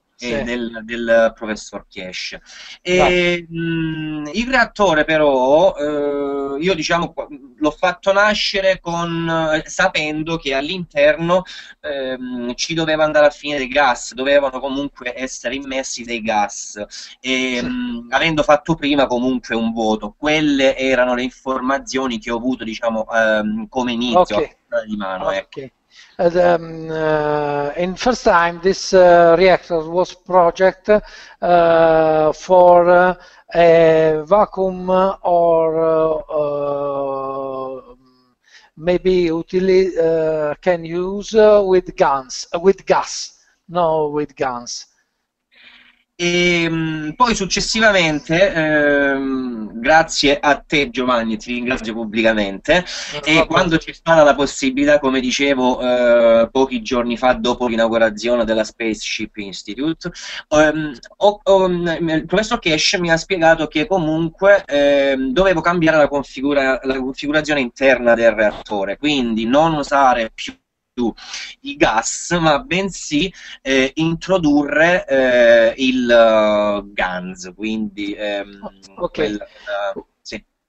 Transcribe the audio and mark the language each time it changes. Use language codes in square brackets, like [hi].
[it] Del professor Keshe. Il reattore però io, diciamo, l'ho fatto nascere sapendo che all'interno ci doveva andare a finire dei gas, dovevano comunque essere immessi dei gas e avendo fatto prima comunque un voto, quelle erano le informazioni che ho avuto, diciamo, come inizio di mano. Ecco. [en] In first time this reactor was project for a vacuum or maybe can use with gas, no with guns. [it] E poi successivamente, grazie a te Giovanni, ti ringrazio pubblicamente, e quando c'è stata la possibilità, come dicevo pochi giorni fa dopo l'inaugurazione della Spaceship Institute, il professor Keshe mi ha spiegato che comunque dovevo cambiare la configurazione interna del reattore, quindi non usare più i gas, ma bensì introdurre il GANS, quindi sì.